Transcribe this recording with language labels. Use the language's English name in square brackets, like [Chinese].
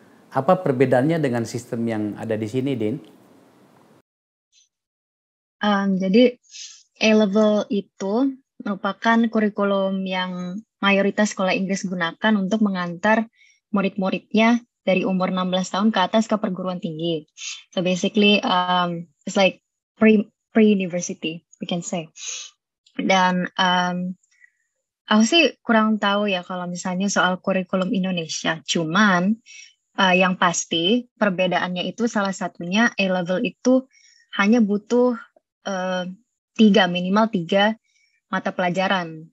[Indonesian] Apa perbedaannya dengan sistem yang ada di sini, Din? Jadi A-level itu merupakan kurikulum yang mayoritas sekolah Inggris gunakan untuk mengantar murid-muridnya dari umur 16 tahun ke atas ke perguruan tinggi. [English] So basically, it's like pre-university, we can say. [Indonesian] Dan aku sih kurang tahu ya kalau misalnya soal kurikulum Indonesia. Cuman yang pasti perbedaannya itu salah satunya A-level itu hanya butuh minimal 3 mata pelajaran.